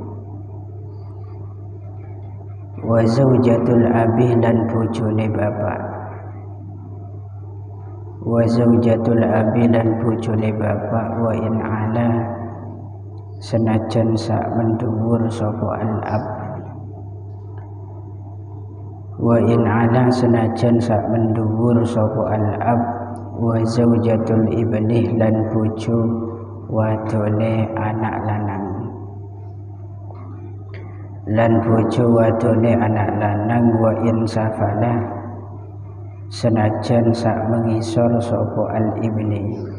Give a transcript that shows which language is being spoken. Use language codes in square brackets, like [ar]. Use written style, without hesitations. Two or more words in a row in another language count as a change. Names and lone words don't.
[ar] Wa zaujatul abi [jv] lan bojone bapak. [ar] Wa zaujatul abi [jv] lan bojone bapak [ar] wa in ala [jv] senajan sak mendhuwur sapa al-ab. [ar] Wa in ala [jv] senajan sak mendhuwur sapa al-ab. [ar] Wa zaujatul ibnih [jv] lan bojo wadone anak lanang. Lan bojo wadone anak lanang [ar] wa in safala [jv] senajan sak mengisor sapa [ar] al ibni.